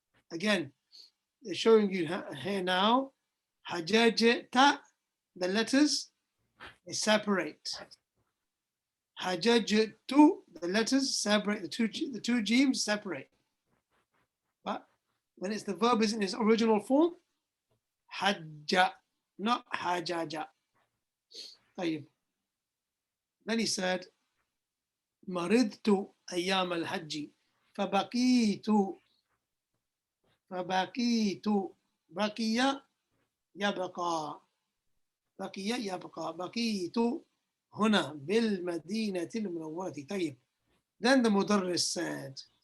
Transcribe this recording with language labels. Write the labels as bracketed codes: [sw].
[en] Again, they're showing you here now, حَجَجْتَ, the letters, they separate. حَجَجْتُ, the letters separate, the two jims separate. But when it's the verb is in its original form, حَجَّ, not حَجَجَ. Then he said, [ar] مرضت أيام الحج فبقيت بقي يبقى بقيت هنا بالمدينة المنورة. طيب. [en] Then the مدرس said,